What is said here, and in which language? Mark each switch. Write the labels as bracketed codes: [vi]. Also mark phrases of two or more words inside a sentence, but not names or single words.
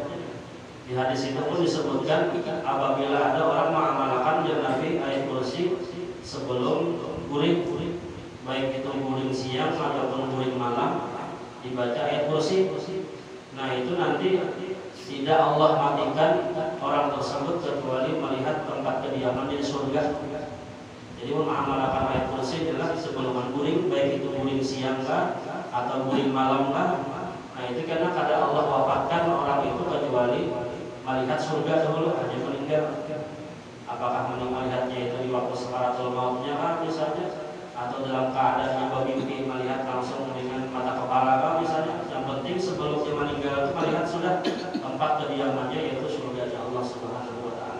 [id] Di hadis itu pun disebutkan apabila ada orang mengamalkan yang Nabi ayat kursi sebelum guring, baik itu guring siang ataupun guring malam, dibaca ayat kursi. Nah, itu nanti tidak Allah matikan orang tersebut kecuali melihat tempat kediaman di surga. Jadi mengamalkan ayat kursi adalah sebelum guring, baik itu guring siang kah atau guring malam kah. Nah, itu karena kada Allah wafatkan orang itu kecuali melihat surga dahulu, hanya meninggal. Apakah melihatnya itu di waktu sakaratul mautnya kah misalnya, atau dalam keadaan yang bermimpi melihat langsung dengan mata kepala kah misalnya. Yang penting sebelum dia meninggal itu melihat sudah tempat kediamannya yaitu surga Allah [ar] سبحانه وتعالى.